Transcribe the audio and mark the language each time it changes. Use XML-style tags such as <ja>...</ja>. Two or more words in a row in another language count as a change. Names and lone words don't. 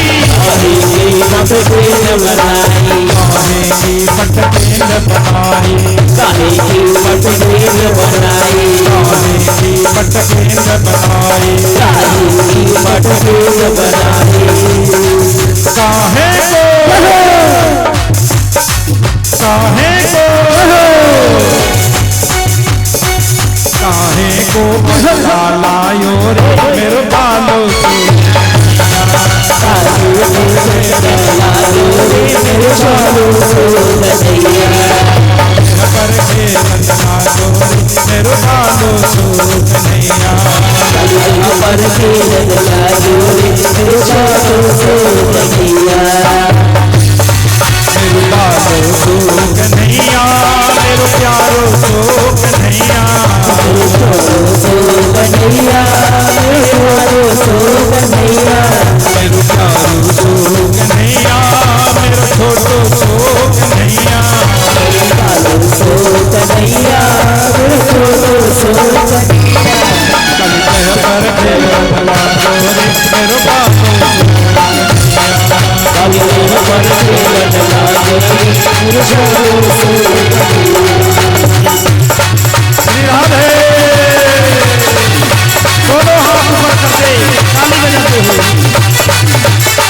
<bra>काहे की पटकेंद बनाई, काहे की पटकेंद बनाई, काहे की पटकेंद बनाई, काहे की पटकेंद बनाई, काहे की पटकेंद बनाई। काहे को लायो रे मेरो बालो सो, काहे को लायो रे मेरो छोरो सो कन्हैया, पर खेलन लागो रे मेरो बालो सो कन्हैया, काली देह पर खेलन लागो रे मेरो छोरो सो कन्हैया, मेरो बालो सो कन्हैया, मेरो प्यारो सो कन्हैया, मेरो छोरो सो कन्हैया, मेरो प्यारो सो कन्हैया, मेरो प्यारो सो कन्हैया, मेरो छोटो सो कन्हैया, मेरो पालो सो कन्हैया, मेरो छोरो सो कन्हैया। काली देह पर खेलन लागो रे मेरो बालो सो कन्हैया, काली देह पर खेलन लागो रे मेरो छोरो सो कन्हैया। श्री राधे।</bra> <hi>दोनों हाथ ऊपर करते ताली बजाते हुए</hi>